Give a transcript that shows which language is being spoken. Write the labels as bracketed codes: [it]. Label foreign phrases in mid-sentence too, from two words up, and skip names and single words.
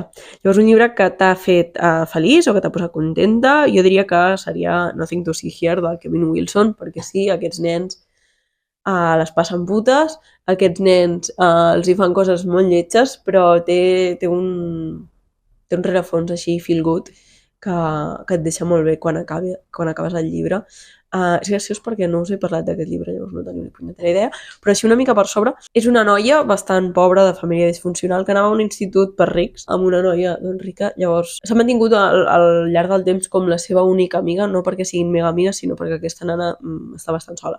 [ca] Llavors, un llibre que t'ha fet feliç o que t'ha posat contenta, jo diria que seria Nothing to See Here, del Kevin Wilson, perquè sí, aquests nens les passen putes, aquests nens els hi fan coses molt lletges, però té un rerefons així [en] feel good [ca] que et deixa molt bé quan acabes el llibre. És graciós perquè no us he parlat d'aquest llibre, llavors no teniu ni punyetera idea, però així una mica per sobre. És una noia bastant pobra, de família disfuncional, que anava a un institut per rics, amb una noia rica. Llavors s'ha mantingut al llarg del temps com la seva única amiga, no perquè siguin mega amigues, sinó perquè aquesta nana està bastant sola.